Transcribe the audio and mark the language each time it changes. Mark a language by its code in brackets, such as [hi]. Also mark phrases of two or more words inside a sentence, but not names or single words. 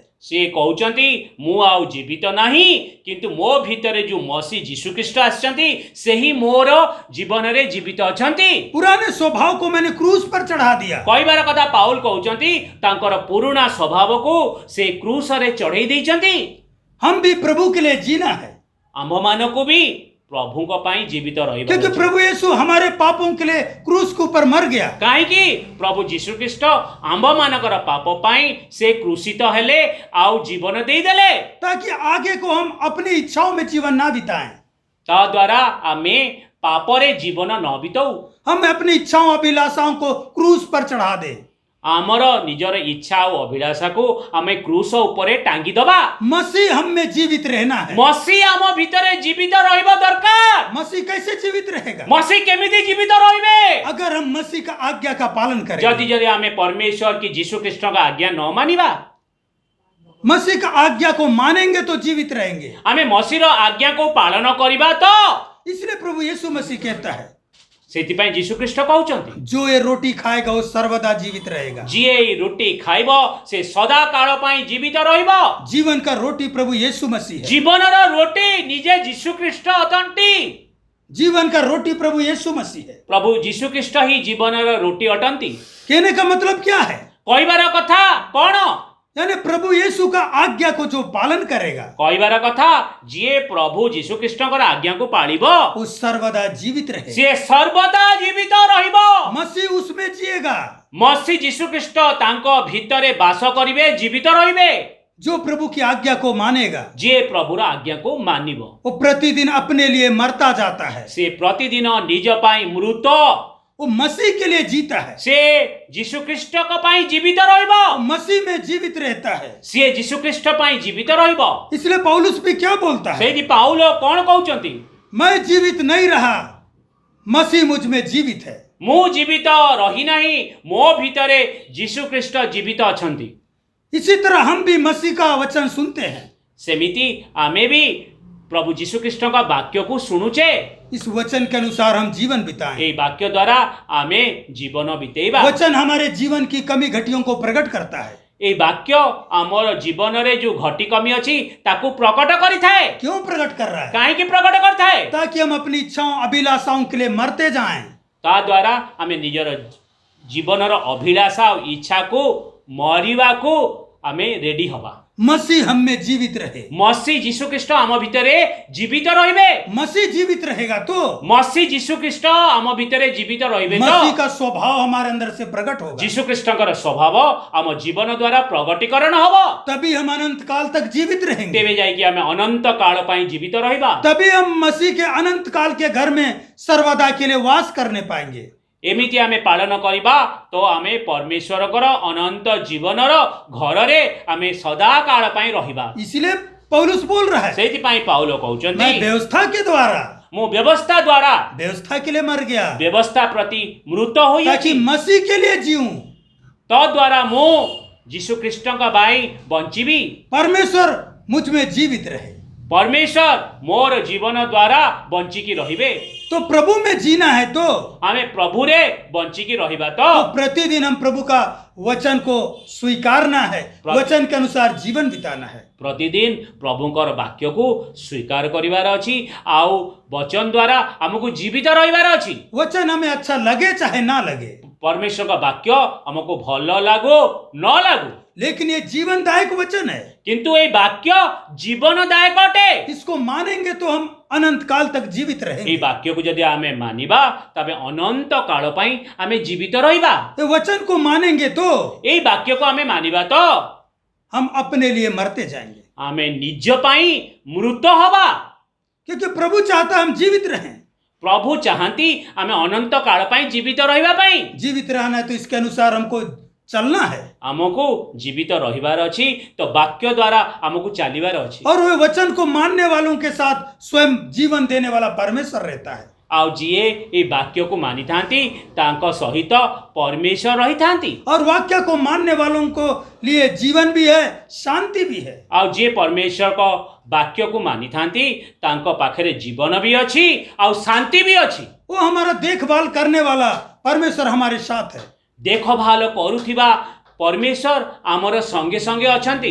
[or] ସେ କହୁଛନ୍ତି ମୁଁ ଆଉ ଜୀବିତ ନାହିଁ କିନ୍ତୁ ମୋ ଭିତରେ ଯୋଉ ମसीह ଯୀଶୁଖ୍ରୀଷ୍ଟ ଆସିଛନ୍ତି ସେହି ମୋର ଜୀବନରେ ଜୀବିତ ଅଛନ୍ତି। [hi] पुराने स्वभाव को मैंने क्रूस पर चढ़ा दिया। [or] କହିବାର କଥା ପାଉଲ କହୁଛନ୍ତି ତାଙ୍କର ପୁରୁଣା ସ୍ୱଭାବକୁ ସେ କ୍ରୁସରେ ଚଢ଼େଇ ଦେଇଛନ୍ତି। [hi] हम भी प्रभु के लिए जीना है, [or] ଆମ୍ଭମାନଙ୍କୁ ବି ପ୍ରଭୁଙ୍କ ପାଇଁ ଜୀବିତ ରହିବା [hi] क्योंकि [or] ଅଛି। [hi] प्रभु यीशु हमारे पापों के लिए क्रूस के ऊपर मर गया। [or] କାହିଁକି ପ୍ରଭୁ ଯୀଶୁଖ୍ରୀଷ୍ଟ ଆମ୍ଭମାନଙ୍କର ପାପ ପାଇଁ ସେ କ୍ରୁଶିତ ହେଲେ ଆଉ ଜୀବନ ଦେଇଦେଲେ [hi] ताकि आगे को हम अपनी इच्छाओं में जीवन ना बिताएं। [or] ତା ଦ୍ୱାରା ଆମେ ପାପରେ ଜୀବନ ନ ବିତାଉ। [hi] हम अपनी इच्छाओं अभिलाषाओं को क्रूस पर चढ़ा दें। [or] ଆମର ନିଜର ଇଚ୍ଛା ଆଉ ଅଭିଳାଷାକୁ ଆମେ କ୍ରୁଶ ଉପରେ ଟାଙ୍ଗି ଦବା। [hi] मसीह हम में जीवित रहना है। [or] ମସିହ ଆମ ଭିତରେ ଜୀବିତ ରହିବା ଦରକାର। [hi] मसीह कैसे जीवित रहेगा? [or] ମସିହ କେମିତି ଜୀବିତ ରହିବେ? [hi] अगर हम मसीह का आज्ञा का पालन [or] ଯଦି [hi] करें, [or] ଯଦି ଆମେ [hi] परमेश्वर की [or] ଯୀଶୁଖ୍ରୀଷ୍ଟଙ୍କ ଆଜ୍ଞା ନ ମାନିବା [hi] मसीह का आज्ञा को मानेंगे तो जीवित रहेंगे। [or] ଆମେ ମସିହର ଆଜ୍ଞାକୁ ପାଳନ କରିବା ତ [hi] इसलिए प्रभु यीशु मसीह कहता है [or] ସେଥିପାଇଁ ଯୀଶୁଖ୍ରୀଷ୍ଟ କହୁଛନ୍ତି [hi] जो ये रोटी खाएगा वो सर्वदा जीवित रहेगा। [or] ଯିଏ ଏଇ ରୁଟି ଖାଇବ ସେ ସଦା କାଳ ପାଇଁ ଜୀବିତ ରହିବ। [hi] जीवन का रोटी प्रभु यीशु मसीह है। [or] ଜୀବନର ରୋଟି ନିଜେ ଯୀଶୁଖ୍ରୀଷ୍ଟ ଅଟନ୍ତି। [hi] जीवन का रोटी प्रभु यीशु मसीह है। [or] ପ୍ରଭୁ ଯୀଶୁଖ୍ରୀଷ୍ଟ ହିଁ ଜୀବନର ରୋଟି ଅଟନ୍ତି। [hi] कहने का मतलब क्या है? [or] କହିବାର କଥା କଣ? [hi] यानी प्रभु यीशु का आज्ञा को जो पालन करेगा [or] କହିବାର କଥା ଯିଏ ପ୍ରଭୁ ଯୀଶୁଖ୍ରୀଷ୍ଟଙ୍କର ଆଜ୍ଞାକୁ ପାଳିବ [hi] वो सर्वदा जीवित रहे। [or] ସିଏ ସର୍ବଦା ଜୀବିତ ରହିବ। [hi] मसीह उसमें जिएगा। [or] ମସୀ ଯୀଶୁଖ୍ରୀଷ୍ଟ ତାଙ୍କ ଭିତରେ ବାସ କରିବେ, ଜୀବିତ ରହିବେ। [hi] जो प्रभु की आज्ञा को मानेगा [or] ଯିଏ ପ୍ରଭୁର ଆଜ୍ଞାକୁ ମାନିବ [hi] वो प्रतिदिन अपने लिए मरता जाता है। [or] ସେ ପ୍ରତିଦିନ ନିଜ ପାଇଁ ମୃତ, [hi] वो मसीह के लिए जीता है। [or] ସେ ଯୀଶୁଖ୍ରୀଷ୍ଟଙ୍କ ପାଇଁ ଜୀବିତ ରହିବ। [hi] वो मसीह में जीवित रहता है। [or] ସିଏ ଯୀଶୁଖ୍ରୀଷ୍ଟ ପାଇଁ ଜୀବିତ ରହିବ। [hi] इसलिए पौलुस भी क्या बोलता है? [or] ସେଇଠି ପାଉଲ କଣ କହୁଛନ୍ତି? [hi] मैं जीवित नहीं रहा, मसीह मुझ में जीवित है। [or] ମୁଁ ଜୀବିତ ରହିନାହିଁ, ମୋ ଭିତରେ ଯୀଶୁଖ୍ରୀଷ୍ଟ ଜୀବିତ ଅଛନ୍ତି। [hi] इसी तरह हम भी मसीह का वचन सुनते हैं। [or] ସେମିତି ଆମେ ବି ପ୍ରଭୁ ଯୀଶୁଖ୍ରୀଷ୍ଟଙ୍କ ବାକ୍ୟକୁ ଶୁଣୁଛେ। [hi] इस वचन के अनुसार हम जीवन बिताएं। [or] ଏଇ ବାକ୍ୟ ଦ୍ୱାରା ଆମେ ଜୀବନ ବିତେଇବା। [hi] वचन हमारे जीवन की कमी घटियों को प्रकट करता है। [or] ଏଇ ବାକ୍ୟ ଆମର ଜୀବନରେ ଯୋଉ ଘଟି କମି ଅଛି ତାକୁ ପ୍ରକଟ କରିଥାଏ। [hi] क्यों प्रकट कर रहा है? [or] କାହିଁକି ପ୍ରକଟ କରିଥାଏ? [hi] ताकि हम अपनी इच्छाओं अभिलाषाओं के लिए मरते जाएं। [or] ତା ଦ୍ୱାରା ଆମେ ନିଜର ଜୀବନର ଅଭିଳାଷା ଆଉ ଇଚ୍ଛାକୁ ମରିବାକୁ ଆମେ ରେଡି ହବା। [hi] मसीह हम में जीवित रहे। [or] ମସୀ ଯୀଶୁଖ୍ରୀଷ୍ଟ ଆମ ଭିତରେ ଜୀବିତ ରହିବେ। [hi] मसीह जीवित रहेगा तो [or] ମସୀ ଯୀଶୁଖ୍ରୀଷ୍ଟ ଆମ ଭିତରେ ଜୀବିତ ରହିବେ ତ [hi] मसीह का स्वभाव हमारे अंदर से प्रकट होगा। [or] ଯୀଶୁଖ୍ରୀଷ୍ଟଙ୍କର ସ୍ୱଭାବ ଆମ ଜୀବନ ଦ୍ୱାରା ପ୍ରଗଟୀକରଣ ହବ। [hi] तभी हम अनंत काल तक जीवित रहेंगे। [or] ତେବେ ଯାଇକି ଆମେ ଅନନ୍ତ କାଳ ପାଇଁ ଜୀବିତ ରହିବା। [hi] तभी हम मसीह के अनंत काल के घर में सर्वदा के लिए वास करने पाएंगे। [or] ଏମିତି ଆମେ ପାଳନ କରିବା ତ ଆମେ ପରମେଶ୍ୱରଙ୍କର ଅନନ୍ତ ଜୀବନର ଘରରେ ଆମେ ସଦା କାଳ ପାଇଁ ରହିବା। [hi] इसलिए पौलुस बोल रहा है, [or] ସେଇଥିପାଇଁ ପାଉଲ [hi] मैं [or] କହୁଛନ୍ତି [hi] व्यवस्था के द्वारा [or] ମୁଁ ବ୍ୟବସ୍ଥା ଦ୍ୱାରା [hi] व्यवस्था के लिए मर गया [or] ବ୍ୟବସ୍ଥା ପ୍ରତି ମୃତ [hi] ताकि [or] ହୋଇଅଛି। [hi] मसीह के लिए जीऊं। [or] ତଦ୍ୱାରା ମୁଁ ଯୀଶୁଖ୍ରୀଷ୍ଟଙ୍କ ପାଇଁ ବଞ୍ଚିବି। [hi] परमेश्वर मुझ में जीवित रहे। [or] ପରମେଶ୍ୱର ମୋର ଜୀବନ ଦ୍ୱାରା ବଞ୍ଚିକି ରହିବେ। [hi] तो प्रभु में जीना है तो [or] ଆମେ ପ୍ରଭୁରେ ବଞ୍ଚିକି ରହିବା ତ [hi] प्रतिदिन हम प्रभु का वचन को स्वीकारना है, वचन के अनुसार जीवन बिताना है। [or] ପ୍ରତିଦିନ ପ୍ରଭୁଙ୍କର ବାକ୍ୟକୁ ସ୍ୱୀକାର କରିବାର ଅଛି ଆଉ ବଚନ ଦ୍ୱାରା ଆମକୁ ଜୀବିତ ରହିବାର ଅଛି। [hi] वचन हमें अच्छा लगे चाहे ना लगे, [or] ପରମେଶ୍ୱରଙ୍କ ବାକ୍ୟ ଆମକୁ ଭଲ ଲାଗୁ ନ ଲାଗୁ, [hi] लेकिन ये जीवनदायक वचन है। [or] କିନ୍ତୁ ଏଇ ବାକ୍ୟ ଜୀବନଦାୟକ ଅଟେ। [hi] इसको मानेंगे तो हम अनंत काल तक जीवित [or] ଏଇ [hi] रहेंगे। [or] ବାକ୍ୟକୁ ଯଦି ଆମେ ମାନିବା ତେବେ ଅନନ୍ତ କାଳ ପାଇଁ ଆମେ ଜୀବିତ ରହିବା। [hi] ये वचन को मानेंगे तो [or] ଏଇ ବାକ୍ୟକୁ ଆମେ ମାନିବା ତ [hi] हम अपने लिए मरते जाएंगे, [or] ଆମେ ନିଜ ପାଇଁ ମୃତ ହବା। [hi] क्योंकि प्रभु चाहता हम जीवित रहें। [or] ପ୍ରଭୁ ଚାହାନ୍ତି ଆମେ ଅନନ୍ତ କାଳ ପାଇଁ ଜୀବିତ ରହିବା ପାଇଁ। [hi] जीवित रहना है तो इसके अनुसार हमको चलना है। [or] ଆମକୁ ଜୀବିତ ରହିବାର ଅଛି ତ ବାକ୍ୟ ଦ୍ୱାରା ଆମକୁ ଚାଲିବାର ଅଛି। [hi] और वे वचन को मानने वालों के साथ स्वयं जीवन देने वाला परमेश्वर रहता है। [or] ଆଉ ଯିଏ ଏଇ ବାକ୍ୟକୁ ମାନିଥାନ୍ତି ତାଙ୍କ ସହିତ ପରମେଶ୍ୱର ରହିଥାନ୍ତି। [hi] और वाक्य को मानने वालों को लिए जीवन भी है, शांति भी है। [or] ଆଉ ଯିଏ ପରମେଶ୍ୱରଙ୍କ ବାକ୍ୟକୁ ମାନିଥାନ୍ତି ତାଙ୍କ ପାଖରେ ଜୀବନ ବି ଅଛି ଆଉ ଶାନ୍ତି ବି ଅଛି। [hi] वो हमारा देखभाल करने वाला परमेश्वर हमारे साथ है। [or] ଦେଖଭାଲ କରୁଥିବା ପରମେଶ୍ୱର ଆମର ସଙ୍ଗେ ସଙ୍ଗେ ଅଛନ୍ତି।